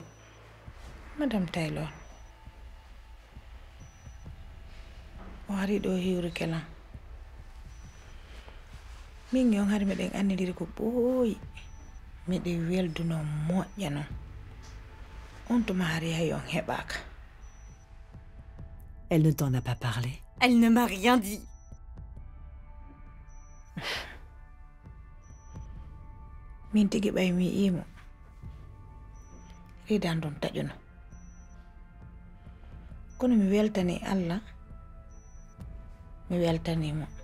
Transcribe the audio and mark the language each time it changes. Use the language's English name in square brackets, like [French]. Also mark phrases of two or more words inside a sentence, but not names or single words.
[Fula] Madame Taylor o ari ɗo hiwri kelan min yon hari meɗen annidiri ko ɓooyi miɗen welduno moƴƴa non on tuma hari hay on heɓaka. [French] Elle ne t'en a pas parlé? Elle ne m'a rien dit. [Fula] min tigi ɓay mi imo ridan ɗon taƴuno kono mi weltani Allah mi weltanimo